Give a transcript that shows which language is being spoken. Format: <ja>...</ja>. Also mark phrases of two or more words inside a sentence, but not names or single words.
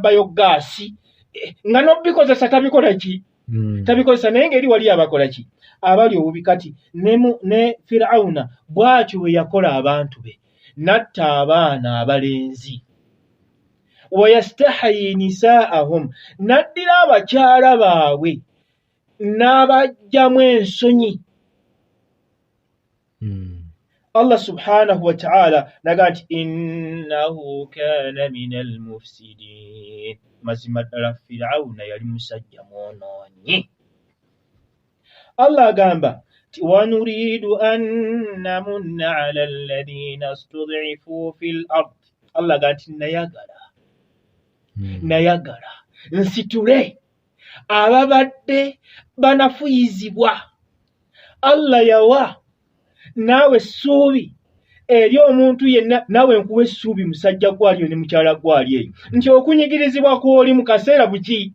<lg>bayogaasi nga n'obikozesa tabikola ki tabikozesa naye ng'eri wali abakola ki abali obubi kati ne Firawuna bw'atyo bwe yakola abantu be natta abaana abalenzi</lg> <ar>ويستحيي نساءهم</ar> <lg>naddira abakyala baabwe n'abajjamu ensonyi.</lg> <ar>الله سبحانه وتعالى</ar> <lg>naga nti</lg> <ar>إنه كان من المفسدين,</ar> <lg>mazima ddala Firawuna yali musajja mwonoonyi. Allah agamba ti</lg> <ar>ونريد أن نمن على الذين استضعفوا في الأرض,</ar> <lg>Allah agamba nti nayagala nsitule ababadde banafuyizibwa. Allah yawa naawe essuubi eri omuntu yenna, naawe nkuwa essuubi musajja gwaliyo ne mukyala gwaliyo nti okunyigirizibwa kw'oli mu kaseera buki?</lg>